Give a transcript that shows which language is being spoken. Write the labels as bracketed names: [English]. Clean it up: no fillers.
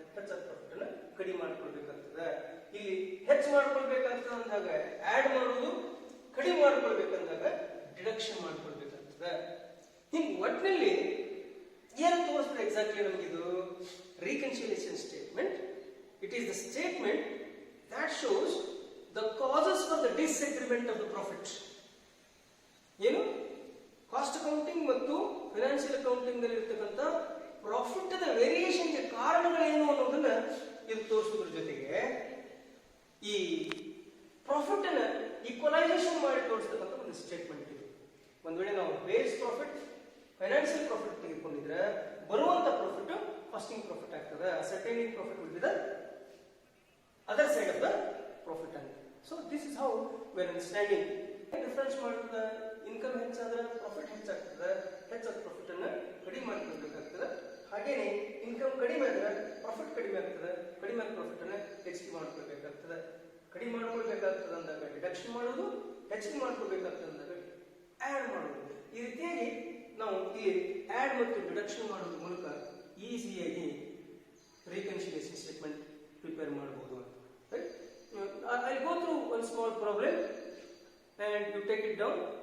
[Kannada] ಹೆಚ್ಚಾದ ಪ್ರಾಫಿಟ್ ಅನ್ನ ಕಡಿಮೆ ಮಾಡ್ಕೊಳ್ಬೇಕಾಗ್ತದೆ. ಇಲ್ಲಿ ಹೆಚ್ಚು ಮಾಡ್ಕೊಳ್ಬೇಕಾಗ್ತದೆ ಅಂದಾಗ ಆಡ್ ಮಾಡುವುದು, ಕಡಿಮೆ ಮಾಡ್ಕೊಳ್ಬೇಕಂದಾಗ ಡಿಡಕ್ಷನ್ ಮಾಡ್ಕೊಳ್ಬೇಕಾಗ್ತದೆ. ಹಿಂಗ್ ಒಟ್ಟಿನಲ್ಲಿ ಏನು ತೋರಿಸ್ತದೆ exactly ನಮಗಿದು reconciliation statement. [English] It is the statement that shows the causes for the disagreement of the profit. [Kannada] ಏನು ಕಾಸ್ಟ್ ಅಕೌಂಟಿಂಗ್ ಮತ್ತು ಫೈನಾನ್ಷಿಯಲ್ ಅಕೌಂಟಿಂಗ್ ನಲ್ಲಿ ಇರತಕ್ಕಂತ ಪ್ರಾಫಿಟ್ ದ ವೇರಿಯೇಷನ್ ಗೆ ಕಾರಣಗಳೇನು ಅನ್ನೋದನ್ನ ಇದು ತೋರಿಸೋದ್ರ ಜೊತೆಗೆ ಈ ಪ್ರಾಫಿಟ್ ಅನ್ನ ಈಕ್ವಲೈಸೇಷನ್ ಮಾಡಿ ತೋರಿಸ್ತಕ್ಕಂಥ ಒಂದು ಸ್ಟೇಟ್ಮೆಂಟ್ ಇದು. ಒಂದ್ ವೇಳೆ ನಾವು ಬೇಸ್ ಪ್ರಾಫಿಟ್ ಫೈನಾನ್ಷಿಯಲ್ ಪ್ರಾಫಿಟ್ ತೆಗೆದುಕೊಂಡಿದ್ರೆ ಬರುವಂತ ಪ್ರಾಫಿಟ್ ಕಾಸ್ಟಿಂಗ್ ಪ್ರಾಫಿಟ್ ಆಗ್ತದೆ. [English] ascertaining profit will be the other side of the profit and so this is how we are understanding difference [Kannada] ಮಾಡ್ತದ. ಇನ್ಕಮ್ ಹೆಚ್ಚಾದ್ರೆ ಪ್ರಾಫಿಟ್ ಹೆಚ್ಚಾಗ್ತದೆ. ಹೆಚ್ಚಾದ ಪ್ರಾಫಿಟ್ ಅನ್ನ ಕಡಿಮೆ ಮಾಡ್ಕೊಳ್ಬೇಕಾಗ್ತದೆ. ಹಾಗೇನೆ ಇನ್ಕಮ್ ಕಡಿಮೆ ಆದ್ರೆ ಪ್ರಾಫಿಟ್ ಕಡಿಮೆ ಆಗ್ತದೆ. ಕಡಿಮೆ ಆದ ಪ್ರಾಫಿಟ್ ಅನ್ನ ಹೆಚ್ಚಿಗೆ ಮಾಡ್ಕೊಳ್ಬೇಕಾಗ್ತದೆ. ಕಡಿಮೆ ಮಾಡ್ಕೊಳ್ಬೇಕಾಗ್ತದೆ ಅಂದಾಗ ಡಿಡಕ್ಷನ್ ಮಾಡೋದು, ಹೆಚ್ಚಿಗೆ ಮಾಡ್ಕೊಳ್ಬೇಕಾಗ್ತದೆ ಅಂದಾಗ ಆಡ್ ಮಾಡೋದು. ಈ ರೀತಿಯಾಗಿ ನಾವು ಇಲ್ಲಿ ಆಡ್ ಮತ್ತು ಡಿಡಕ್ಷನ್ ಮಾಡೋದ್ರ ಮೂಲಕ ಈಸಿಯಾಗಿ ರಿಕನ್ಸಿಲಿಯೇಷನ್ ಸ್ಟೇಟ್ಮೆಂಟ್ ಪ್ರಿಪೇರ್ ಮಾಡಬಹುದು. [English] Right? I'll go through one small problem and you take it down